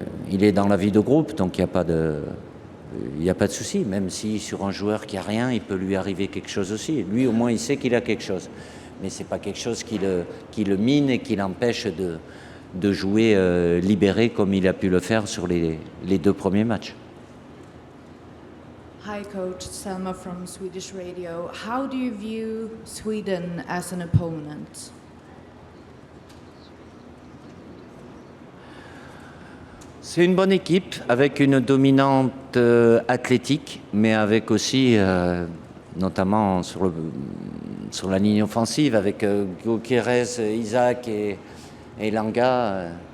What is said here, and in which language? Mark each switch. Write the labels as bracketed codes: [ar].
[fr] Il est dans la vie de groupe, donc il n'y a pas de souci. Même si sur un joueur qui n'a rien, il peut lui arriver quelque chose aussi. Lui, au moins, il sait qu'il a quelque chose. Mais ce n'est pas quelque chose qui le mine et qui l'empêche de jouer libéré comme il a pu le faire sur les 2 premiers matchs. [en] Hi coach, Selma from Swedish Radio. How do you view Sweden as an opponent? [fr] C'est une bonne équipe avec une dominante athlétique, mais avec aussi, notamment sur la ligne offensive, avec Gyökeres, Isaac et Langa,